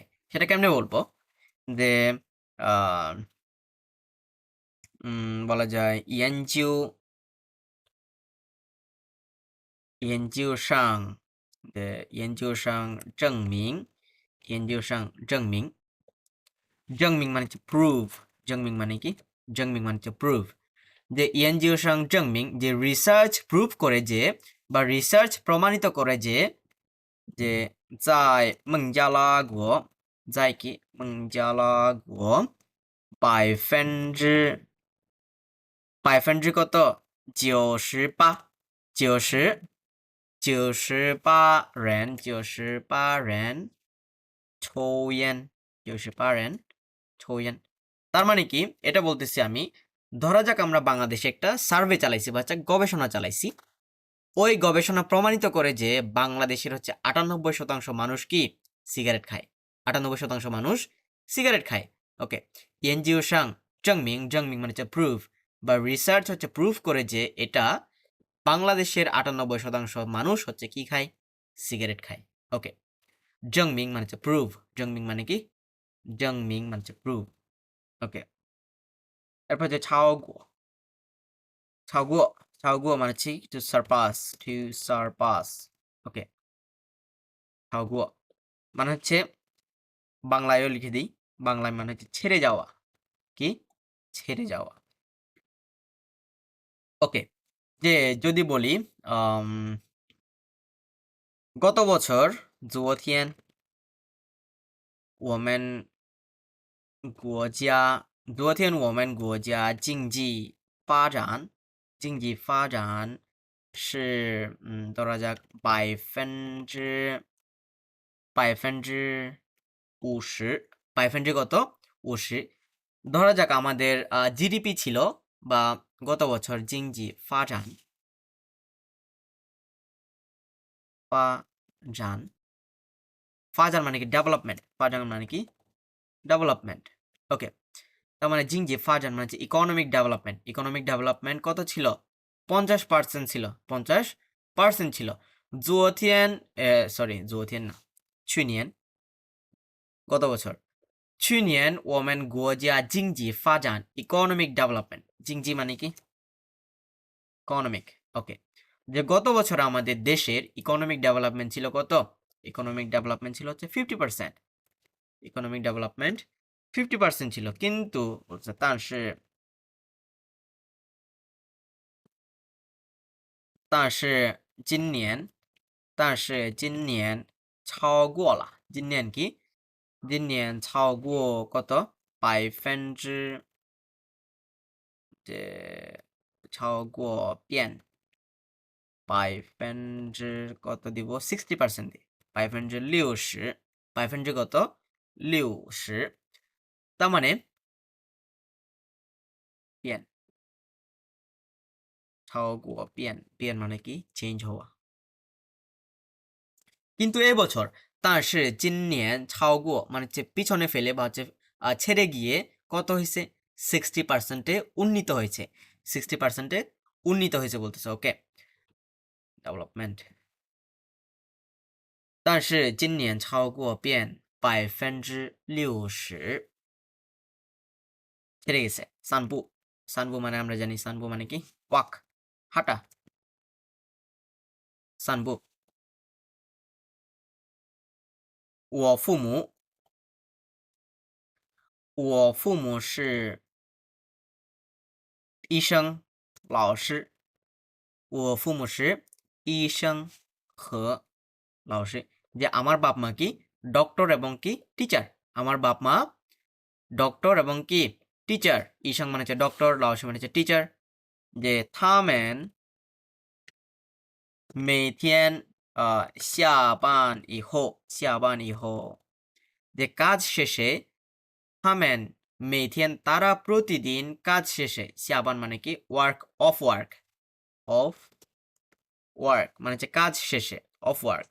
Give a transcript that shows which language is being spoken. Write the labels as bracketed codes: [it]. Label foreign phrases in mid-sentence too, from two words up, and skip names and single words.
[bn] সেটা কেমনে বলবো যে আহ, বলা যায় 证明 মানে হচ্ছে প্রুভ, [zh] 证明 [bn] মানে কি, 证明 মানে হচ্ছে প্রুভ, যে 证明 যে রিসার্চ প্রুভ করে যে বা রিসার্চ প্রমাণিত করে যে যে [zh] 在孟加拉国在 [bn] কি [zh] 孟加拉国百分之 [bn] কত 98 [zh] 98人抽烟98人抽烟। [bn] তার মানে কি এটা বলতেছি আমি, ধরা যাক আমরা বাংলাদেশে একটা সার্ভে চালাইছি বা একটা গবেষণা চালাইছি, ওই গবেষণা প্রমাণিত করে যে বাংলাদেশের হচ্ছে 98% মানুষ কি সিগারেট খায়, 98% মানুষ সিগারেট খায়। ওকে, এনজিও সাং 证明 মানে হচ্ছে প্রুফ বা রিসার্চ হচ্ছে প্রুফ করে যে এটা বাংলাদেশের 98% মানুষ হচ্ছে কি খায়, সিগারেট খায়। ওকে, 证明 মানে হচ্ছে প্রুফ, 证明 মানে কি, 证明 মানে হচ্ছে প্রুফ। ওকে, এরপর হচ্ছে 超过 মানে হচ্ছে [en] to surpass। [bn] ওকে, 超过 মানে হচ্ছে বাংলায়ও লিখে দিই, বাংলায় মানে হচ্ছে ছেড়ে যাওয়া, কি ছেড়ে যাওয়া। ওকে, যে যদি বলি গত বছর [zh] 昨天我们国家经济发展是 [bn] ধরা যাক 50%，কত 50। ধরা যাক আমাদের জিডিপি ছিল বা গত বছর [zh] 经济发展发展 [bn] মানে কি ডেভেলপমেন্ট, ফাজান মানে কি ডেভেলপমেন্ট। ওকে, তার মানে [zh] 经济发展 [bn] মানে [en] economic development [bn] কত ছিল, 50% ছিল, 50% ছিল। 昨天না, 去年 গত বছর, [zh] 去年我们国家经济发展 [en] economic development, [bn] জিংজি মানে কি ইকোনমিক। ওকে, যে গত বছর আমাদের দেশের [en] economic development [bn] ছিল কত, [en] economic development [bn] ছিল হচ্ছে 50%, [en] economic development [bn] 50% ছিল, কিন্তু বলছে [zh] 但是今年超过了，今年কি, 今年超过কত 百分之超过变 [bn] কত দিব 60% দিই, 60%, কত 60, তার মানে [zh] 变超过变 [bn] মানে কি চেঞ্জ হওয়া। কিন্তু এই বছর [zh] 但是今年超过 [bn] মানে হচ্ছে পিছনে ফেলে বা হচ্ছে ছেড়ে গিয়ে কত হয়েছে 60%-এ উন্নীত হয়েছে, 60%-এ উন্নীত হয়েছে বলতেছে। ওকে, ডেভেলপমেন্ট [zh] 但是今年超过变60%， [bn] ছেড়ে গেছে। সানবু মানে আমরা জানি সানবু মানে কি ওয়াক, হাঁটা, সানবু। [zh] 我父母是医生老师，我父母是医生和老师, [bn] যে আমার বাপ মা কি ডক্টর এবং কি টিচার, আমার বাপ মা ডক্টর এবং কি টিচার, ইসাং মানে হচ্ছে ডক্টর, লাওসি মানে হচ্ছে টিচার, যে [zh] 他们下班以后 [bn] যে কাজ শেষে [zh] 他们每天 [bn] তারা প্রতিদিন কাজ শেষে, 下班 মানে কি [en] off work [bn] মানে হচ্ছে কাজ শেষে, [en] off work.